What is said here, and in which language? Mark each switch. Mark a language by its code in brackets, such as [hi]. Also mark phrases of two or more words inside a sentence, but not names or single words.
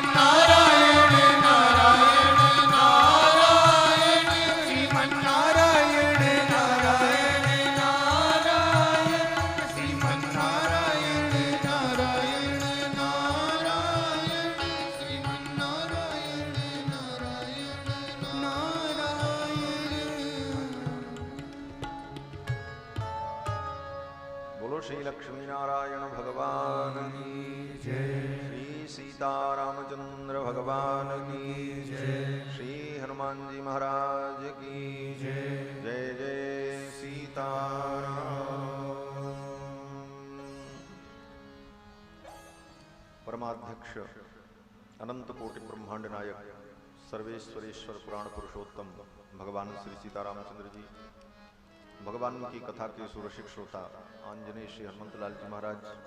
[hi] नारायण नारायण नारायण श्रीमन नारायण नारायण नारायण श्रीमन नारायण नारायण नारायण श्रीमन नारायण नारायण नारायण बोलो श्री लक्ष्मी नारायण भगवान की जय, श्री सीतारामचंद्र भगवान की जय, श्री हनुमान जी महाराज की जय, जय जय सीताराम। परमाध्यक्ष अनंत कोटि ब्रह्मांड नायक सर्वेश्वरेश्वर पुराण पुरुषोत्तम भगवान श्री सीतारामचंद्र जी, भगवान की कथा के सुरसिक श्रोता आंजनेय श्री हनुमंतलाल जी महाराज,